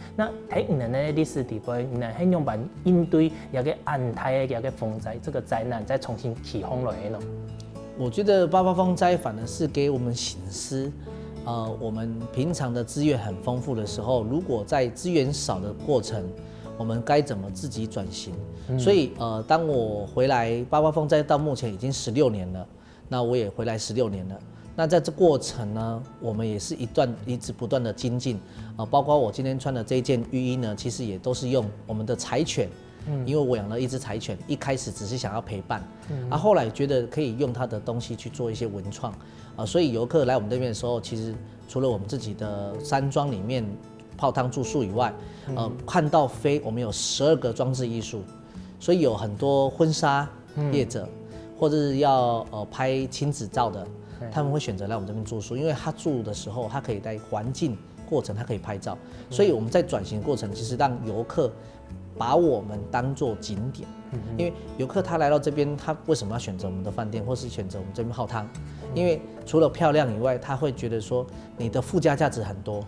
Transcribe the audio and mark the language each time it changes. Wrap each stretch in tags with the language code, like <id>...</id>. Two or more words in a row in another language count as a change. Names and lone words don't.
<zh>那喺俺的歷史地方，能係用辦應對一個安泰嘅一個風災這個災難，再重新起風來呢？我覺得八八風災反而是給我們省思。我們平常的資源很豐富的時候，如果在資源少的過程，我們該怎麼自己轉型？所以當我回來八八風災到目前已經16 年了，那我也回來16年了。那在這過程呢，我們也是一直不斷的精進，包括我今天穿的這件浴衣呢，其實也都是用我們的柴犬，因為我養了一隻柴犬，一開始只是想要陪伴，後來覺得可以用它的東西去做一些文創，所以遊客來我們這邊的時候，其實除了我們自己的山莊裡面泡湯住宿以外，看到飛我們有12個裝置藝術，所以有很多婚紗業者，或者是要拍親子照的，他們會選擇來我們這邊住宿，因為他住的時候，他可以在環境过程，它可以拍照。所以我们在转型过程，其实让游客把我们当作景点，因为游客他来到这边，他为什么要选择我们的饭店，或是选择我们这边泡汤？因为除了漂亮以外，他会觉得说你的附加价值很多。</zh>